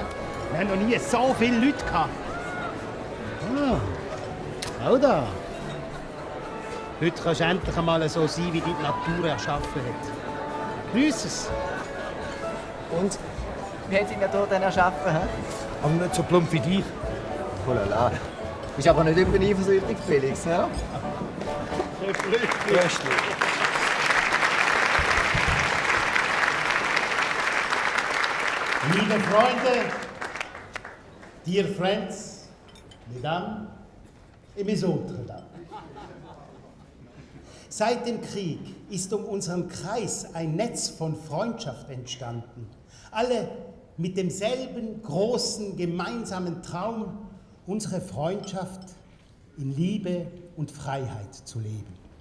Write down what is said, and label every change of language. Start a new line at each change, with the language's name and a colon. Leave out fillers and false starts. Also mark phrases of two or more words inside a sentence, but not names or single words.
German: Wir haben noch nie so viele Leute gehabt. Ah, auch da. Heute kannst du endlich einmal so sein, wie die Natur erschaffen hat. Grüß es. Und? Wie hat ihn ja hier dann erschaffen, hä? Aber nicht so plump wie dich.
French: Oh la la.
German: Bist aber nicht über den eifersüchtig, Felix, ne? Röstli. Liebe Freunde,
English: dear friends,
French: mesdames et mes autres dames.
German: Seit dem Krieg ist um unseren Kreis ein Netz von Freundschaft entstanden. Alle mit demselben großen gemeinsamen Traum, unsere Freundschaft in Liebe und Freiheit zu leben.